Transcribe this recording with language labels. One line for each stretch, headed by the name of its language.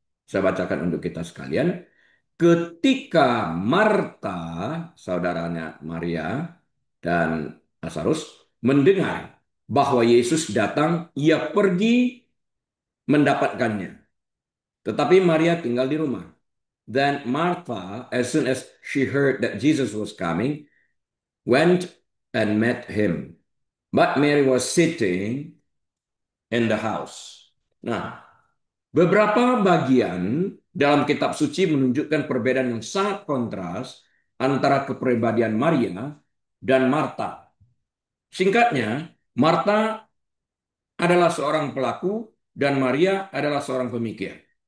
Indonesian: Saya bacakan untuk kita sekalian. Ketika Marta, saudaranya Maria, dan Lazarus, mendengar bahwa Yesus datang, ia pergi mendapatkannya. Tetapi Maria tinggal di rumah.
English: Then Martha, as soon as she heard that Jesus was coming, went and met him. But Mary was sitting in the house.
Indonesian: Nah, beberapa bagian dalam kitab suci menunjukkan perbedaan yang sangat kontras antara kepribadian Maria dan Marta. Singkatnya, Marta adalah seorang pelaku dan Maria adalah seorang pemikir.